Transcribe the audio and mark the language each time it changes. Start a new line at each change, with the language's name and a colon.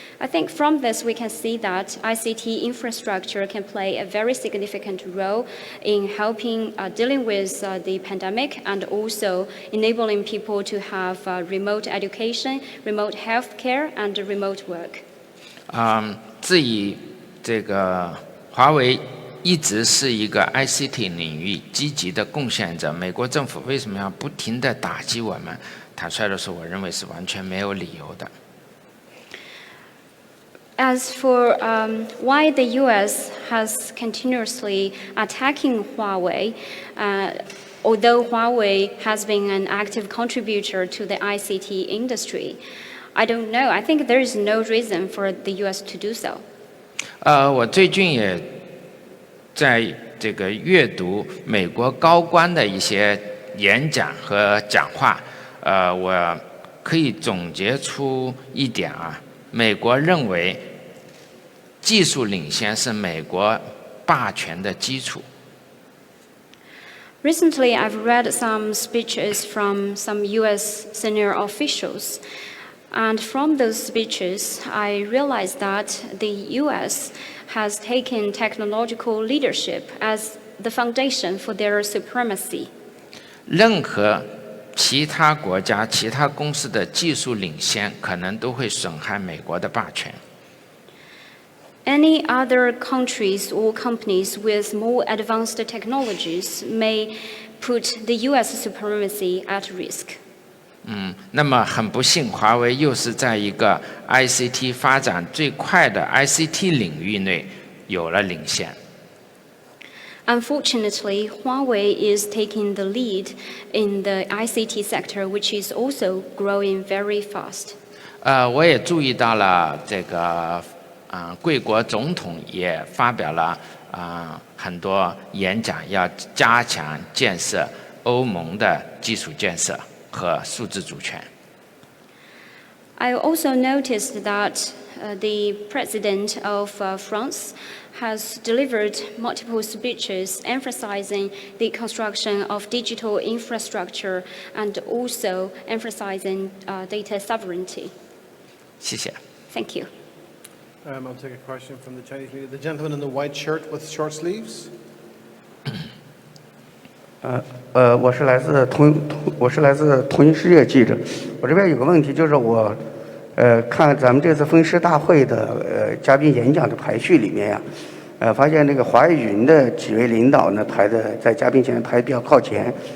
English: I think from this we can see that ICT infrastructure can play a very significant role in helping dealing with the pandemic and also enabling people to have remote education, remote healthcare, and remote work.
Chinese: 至于这个华为一直是一个 ICT 领域积极的贡献者，美国政府为什么要不停地打击我们？坦率地说，我认为是完全没有理由的。
English: As for why the U.S. has continuously attacking Huawei, although Huawei has been an active contributor to the ICT industry, I don't know. I think there is no reason for the U.S. to do so.
Chinese: 我最近也在这个阅读美国高官的一些演讲和讲话，我可以总结出一点啊，美国认为技术领先是美国霸权的基础。
English: Recently, I've read some speeches from some U.S. senior officials. And from those speeches, I realized that the U.S. has taken technological leadership as the foundation for their supremacy.
Chinese: 任何其他国家、其他公司的技术领先，可能都会损害美国的霸权。
English: Any other countries or companies with more advanced technologies may put the U.S. supremacy at risk.
Chinese: 那么很不幸，华为又是在一个 ICT 发展最快的 ICT 领域内有了领先。
English: Unfortunately, Huawei is taking the lead in the ICT sector, which is also growing very fast.
Chinese: 我也注意到了这个贵国总统也发表了很多演讲，要加强建设欧盟的基础建设和数字主权。
English: I also noticed that the president of France has delivered multiple speeches emphasizing the construction of digital infrastructure and also emphasizing data sovereignty.
Chinese: 谢谢。
English: Thank you. I'll take a question from the Chinese media. The gentleman in the white shirt with short sleeves.
Chinese: 我是来自同一世界记者。我这边有个问题，就是我看咱们这次分师大会的嘉宾演讲的排序里面呀，发现这个华为云的几位领导呢在嘉宾前排得比较靠前。